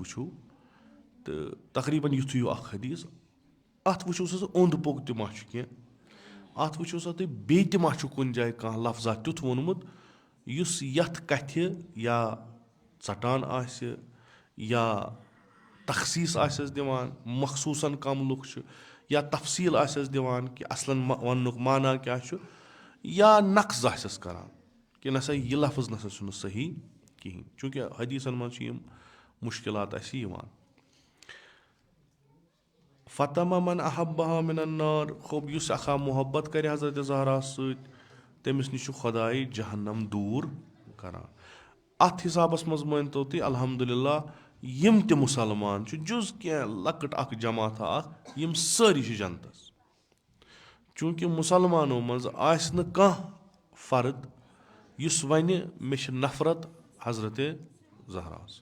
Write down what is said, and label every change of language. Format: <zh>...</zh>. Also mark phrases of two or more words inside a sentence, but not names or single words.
<ks>وٕچھِو تہٕ تقریٖبن یُتھُے ہیوٗ اکھ حدیٖث اتھ وٕچھِو سا اوٚنٛد پوٚک تہِ ما چھُ کینٛہہ اتھ وٕچھِو سا تُہۍ بیٚیہِ تہِ ما چھُ کُنہِ جایہِ کانٛہہ لفظا تیُتھ ووٚنمُت یُس یتھ کتھِ یا ژٹان آسہِ یا تخصیٖص آسٮ۪س دِوان مخصوٗصن کم لُکھ چھِ یا تفصیٖل آسٮ۪س دِوان کہِ اصلن وننُک معنا کیاہ چھُ یا نقٕص آسٮ۪س کران کہِ نسا یہِ لفظ نسا چھُنہٕ صحیح کہیٖنۍ. چوٗنٛکہِ حدیٖثن منٛز چھِ یِم مُشکِلات اسہِ یِوان.</ks> <ar>فتما من احبہا من النار.</ar> <ks>ہوٚب یُس اکھا محبت کرِ حضرت زہرا سۭتۍ تٔمِس نِش چھُ خۄداے جہنم دوٗر کران. اتھ حسابس منٛز مٲنتو تُہۍ الحمدُاللہ یِم تہِ مُسلمان چھِ جُز کینٛہہ لۄکٕٹ اکھ جماعتھا اکھ یِم سٲری چھِ جنتس. چوٗنٛکہِ مُسلمانو منٛز آسہِ نہٕ کانٛہہ فرد یُس وَنہِ مےٚ چھِ نفرت حضرت زہراہس.</ks>